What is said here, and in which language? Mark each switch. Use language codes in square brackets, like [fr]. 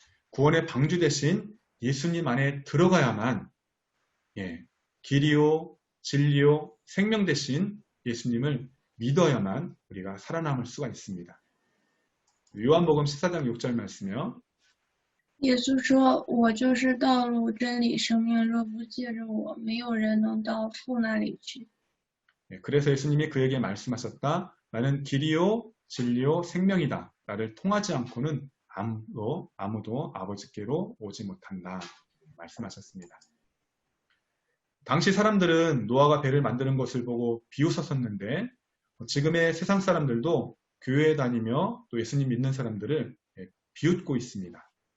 [ko] 구원의 방주 대신 예수님 안에 들어가야만 길이요, 진리요, 생명 대신 예수님을 믿어야만 우리가 살아남을 수가 있습니다. 요한복음 14장 6절 말씀이요. [zh] 耶稣说：“我就是道路、真理、生命，若不借着我，没有人能到父那里去。” [ko] 그래서 예수님이 그에게 말씀하셨다. 나는 길이요, 진리요, 생명이다. 나를 통하지 않고는 아무도 아버지께로 오지 못한다. 말씀하셨습니다. 당시 사람들은 노아가 배를 만드는 것을 보고 비웃었었는데 지금의 세상 사람들도 교회에 다니며 또 예수님 믿는 사람들을 비웃고 있습니다.